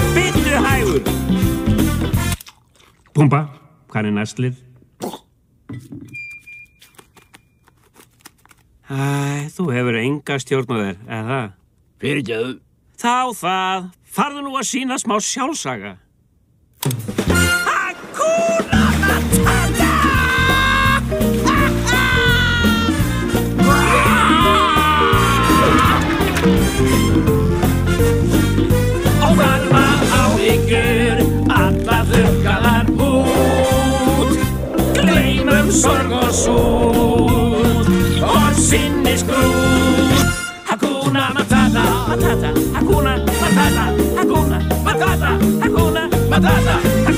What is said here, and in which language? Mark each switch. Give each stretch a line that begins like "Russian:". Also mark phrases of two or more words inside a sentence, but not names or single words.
Icelandic: Bittu hægur. Pumba, hvað næstlið? Þú hefur enga stjórn á þér, eða það? Fyrirgefðu. Þá það. Farðu nú að sýna smá sjálfsaga.
Swahili: Hakuna Matata!
Icelandic: Og verða áhyggjur, alla þurrkaðar út. Gleymum sorg og sút og sinnisgrút.
Swahili: Hakuna Matata, Matata, Hakuna Matata, Hakuna Matata, Hakuna Matata.